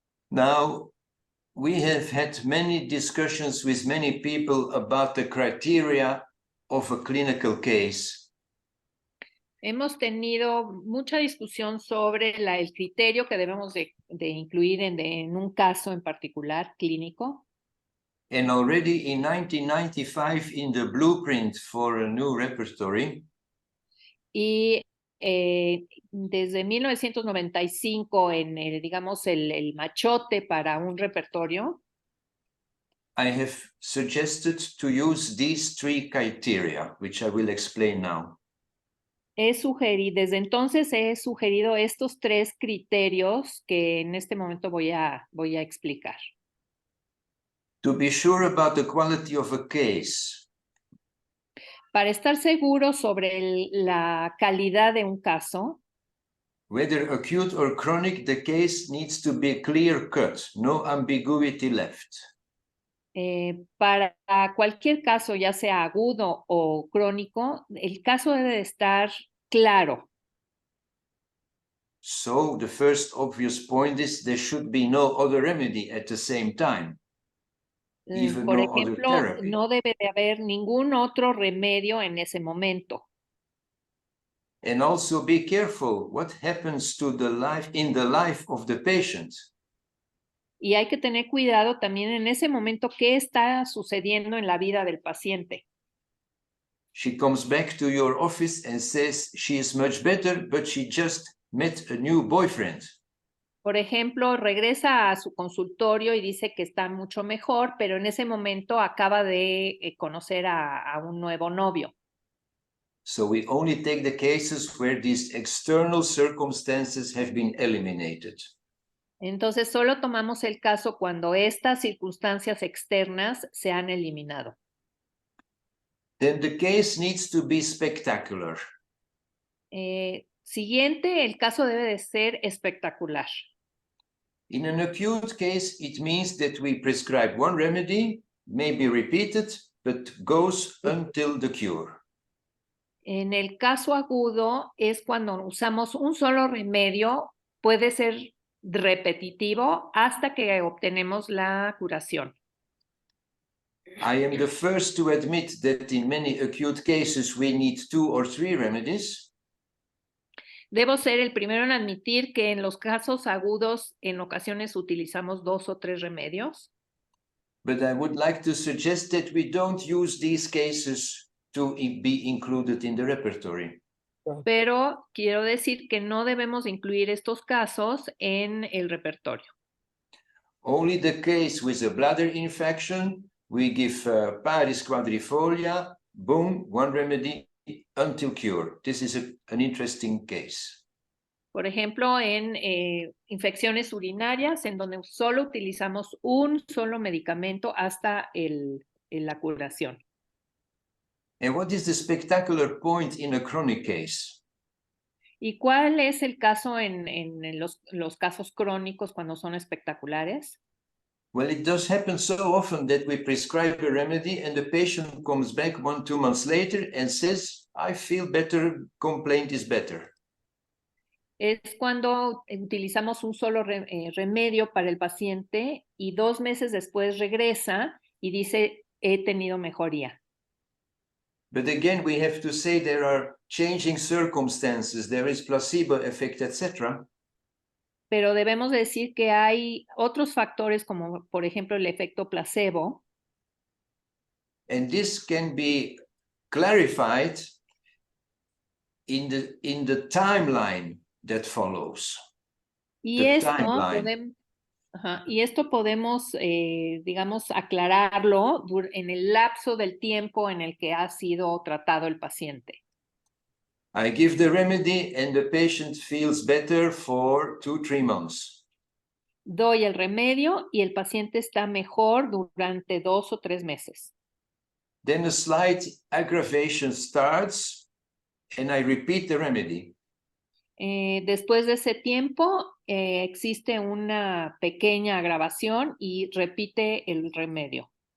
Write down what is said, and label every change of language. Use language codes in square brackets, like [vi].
[en] Now, we have had many discussions with many people about the criteria of a clinical case. [es] Hemos tenido mucha discusión sobre el criterio que debemos de incluir en un caso en particular clínico. [en] And already in 1995, in the blueprint for a new repertory, [es] Y desde 1995 en digamos el machote para un repertorio, [en] I have suggested to use these three criteria, which I will explain now. [es] desde entonces he sugerido estos 3 criterios que en este momento voy a explicar. [en] To be sure about the quality of a case, [es] Para estar seguro sobre la calidad de un caso, [en] whether acute or chronic, the case needs to be clear cut, no ambiguity left. [es] Para cualquier caso, ya sea agudo o crónico, el caso debe de estar claro. [en] So the first obvious point is there should be no other remedy at the same time. Even [es] Por [en] no other [es] ejemplo, [en] therapy. [es] no debe de haber ningún otro remedio en ese momento. [en] And also be careful what happens to in the life of the patient. [es] Y hay que tener cuidado también en ese momento qué está sucediendo en la vida del paciente. [en] She comes back to your office and says she is much better, but she just met a new boyfriend. [es] Por ejemplo, regresa a su consultorio y dice que está mucho mejor, pero en ese momento acaba de conocer a un nuevo novio. [en] So we only take the cases where these external circumstances have been eliminated. [es] Entonces, solo tomamos el caso cuando estas circunstancias externas se han eliminado. [en] Then the case needs to be spectacular. [es] Siguiente, el caso debe de ser espectacular. [en] In an acute case, it means that we prescribe one remedy, may be repeated, but goes until the cure. [es] En el caso agudo es cuando usamos un solo remedio, puede ser repetitivo hasta que obtenemos la curación. [en] I am the first to admit that in many acute cases we need 2 or 3 remedies. [es] Debo ser el primero en admitir que en los casos agudos en ocasiones utilizamos 2 o 3 remedios. [en] But I would like to suggest that we don't use these cases to be included in the repertory. [es] Pero quiero decir que no debemos incluir estos casos en el repertorio. [en] Only the case with a bladder infection, we give Paris quadrifolia, boom, one remedy until cure. This is an interesting case. [es] Por ejemplo, en infecciones urinarias, en donde solo utilizamos un solo medicamento hasta la curación. [en] And what is the spectacular point in a chronic case? [es] ¿Y cuál es el caso en los casos crónicos cuando son espectaculares? [en] Well, it does happen so often that we prescribe a remedy and the patient comes back 1-2 months later and says, I feel better, complaint is better. [es] Es cuando utilizamos un solo remedio para el paciente y 2 meses después regresa y dice, he tenido mejoría. [en] But again, we have to say there are changing circumstances, there is placebo effect, etc. [es] Pero debemos decir que hay otros factores como, por ejemplo, el efecto placebo. [en] And this can be clarified in the timeline that follows. [es] Y esto podemos, digamos, aclararlo en el lapso del tiempo en el que ha sido tratado el paciente. [en] I give the remedy and the patient feels better for 2-3 months. [es] Doy el remedio y el paciente está mejor durante 2 o 3 meses. [en] then a slight aggravation starts, and I repeat the remedy. [es] Después de ese tiempo, existe una pequeña agravación y repite el remedio.